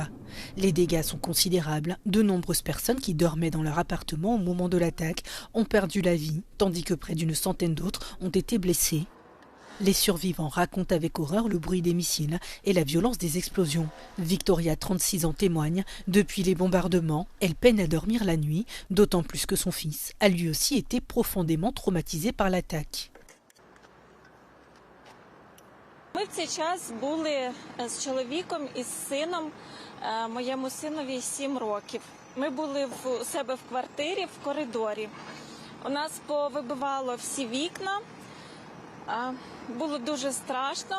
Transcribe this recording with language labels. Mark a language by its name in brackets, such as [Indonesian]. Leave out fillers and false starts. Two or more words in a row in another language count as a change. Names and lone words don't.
[French] Les dégâts sont considérables. De nombreuses personnes qui dormaient dans leur appartement au moment de l'attaque ont perdu la vie, tandis que près d'une centaine d'autres ont été blessés. Les survivants racontent avec horreur le bruit des missiles et la violence des explosions. Victoria, 36 ans, témoigne. Depuis les bombardements, elle peine à dormir la nuit, d'autant plus que son fils a lui aussi été profondément traumatisé par l'attaque. [Ukrainian] Ми в цей час були з чоловіком і з сином, моєму синові 7 років. Ми були в себе в квартирі, в коридорі. У нас повибивало всі вікна, було дуже страшно.